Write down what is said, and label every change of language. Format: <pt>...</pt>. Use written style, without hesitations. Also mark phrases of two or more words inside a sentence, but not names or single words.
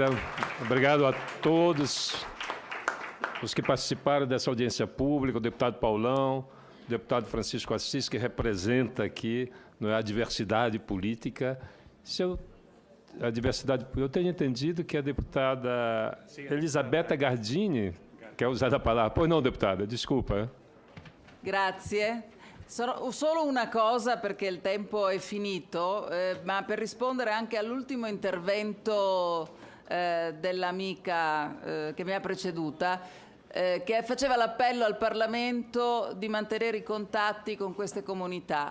<pt>Obrigado a todos os que participaram dessa audiência pública, o deputado Paulão, deputado Francisco Assis, que representa aqui, não é, a diversidade política. A diversidade, eu tenho entendido que a deputada Elisabetta Gardini quer usar a palavra. Pois não, deputada, desculpa.</pt> <it>Grazie. Solo una cosa, perché il tempo è finito, ma per rispondere anche all'ultimo intervento dell'amica che mi ha preceduta, che faceva l'appello al Parlamento di mantenere i contatti con queste comunità.</it>